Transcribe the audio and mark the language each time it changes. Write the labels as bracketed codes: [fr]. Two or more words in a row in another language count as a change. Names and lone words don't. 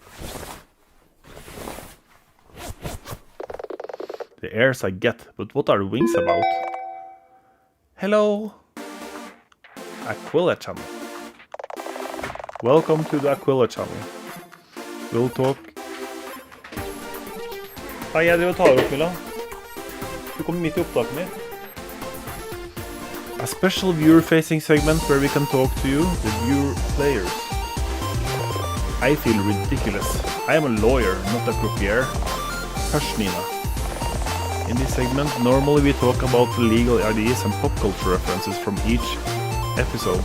[en] The ears I get, but what are the wings about? Hello! Aquila channel. Welcome to the Aquila channel. We'll talk... [no] Hei, jeg driver og tar opp, Milla. Du kommer midt i opptaket mitt. [en] A special viewer-facing segment where we can talk to you, the viewer players. I feel ridiculous. I am a lawyer, not a croupier. Hush, Nina. In this segment, normally we talk about the legal ideas and pop culture references from each episode.